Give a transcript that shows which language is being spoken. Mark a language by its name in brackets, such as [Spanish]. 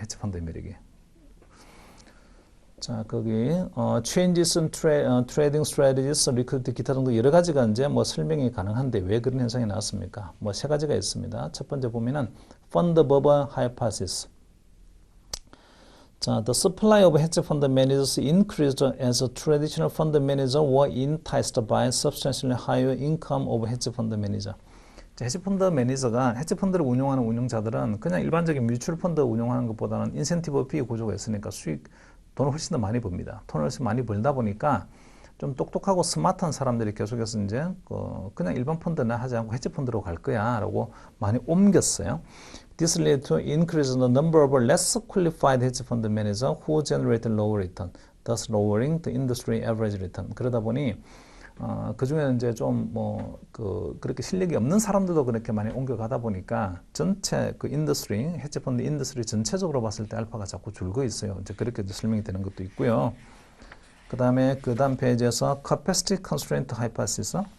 [Korean] 헤지펀드의 매력이. 자, 거기 [English] changes in trading strategies, liquidity, [Korean] 기타 등등 여러 가지가 이제 뭐 설명이 가능한데 왜 그런 현상이 나왔습니까? 뭐 세 가지가 있습니다. 첫 번째 보면은 fund bubble hypothesis. [English] 자, the supply of hedge fund managers increased as traditional fund managers were enticed by substantially higher income of hedge fund manager. [Korean] 헤지펀드 매니저가 헤지펀드를 운용하는 운용자들은 그냥 일반적인 뮤추얼 펀드 운용하는 것보다는 인센티브 피 구조가 있으니까 돈을 훨씬 더 많이 법니다. 돈을 훨씬 많이 벌다 보니까 좀 똑똑하고 스마트한 사람들이 계속해서 이제 그냥 일반 펀드나 하지 않고 헤지펀드로 갈 거야 라고 많이 옮겼어요. [English] This led to increase in the number of less qualified hedge fund managers who generated lower return, thus lowering the industry average return. [Korean] 그러다 보니 그 중에 이제 좀 그렇게 실력이 없는 사람들도 그렇게 많이 옮겨가다 보니까 전체 인더스트리, 헤지펀드 인더스트리 전체적으로 봤을 때 알파가 자꾸 줄고 있어요. 이제 그렇게 설명이 되는 것도 있고요. 그 다음에 그 다음 페이지에서 capacity constraint hypothesis.